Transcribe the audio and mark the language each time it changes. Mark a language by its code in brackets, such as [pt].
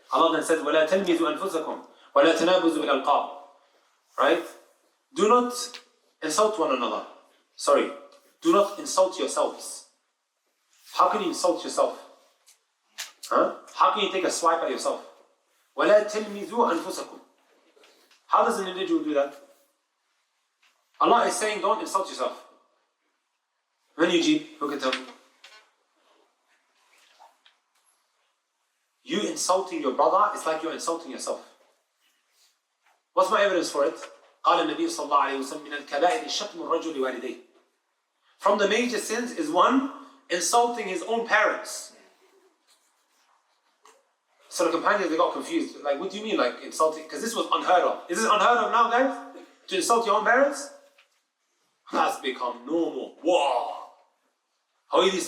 [en] Allah then says [ar] ولا تلمزوا أنفسكم ولا تنابزوا بالألقاب. [en] Right? Do not insult one another. Sorry. Do not insult yourselves. How can you insult yourself? How can you take a swipe at yourself? [ar] ولا تلمزوا أنفسكم. [en] How does an individual do that? Allah is saying don't insult yourself. When you jeep, who can tell me? You insulting your brother, it's like you're insulting yourself. What's my evidence for it? [ar] قال النبي صلى الله عليه وسلم من الكبائر شتم الرجل والديه. [en] From the major sins is one insulting his own parents. So the companions, they got confused. Like, what do you mean, like insulting? Because this was unheard of. Is this unheard of now, guys? To insult your own parents? That's become normal. Wow. How is this?